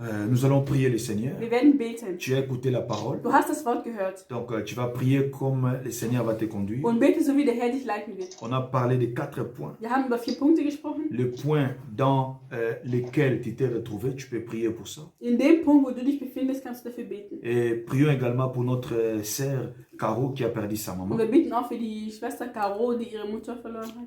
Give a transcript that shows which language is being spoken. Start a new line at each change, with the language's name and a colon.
French: Nous allons prier le Seigneur.
German: Wir werden beten.
French: Tu as écouté la parole.
German: Du hast das Wort gehört.
French: Donc tu vas prier comme le Seigneur va te conduire.
German: Und bete so, wie der Herr dich leiten wird.
French: On a parlé de 4 points.
German: Wir haben über 4 Punkte gesprochen.
French: Le point dans lequel tu t'es retrouvé, tu peux prier pour ça.
German: In dem Punkt, wo du dich befindest, kannst du dafür beten.
French: Et prions également pour notre sœur Caro qui a perdu sa
German: Und
French: maman.
German: wir beten auch für die Schwester Caro, die ihre Mutter verloren hat.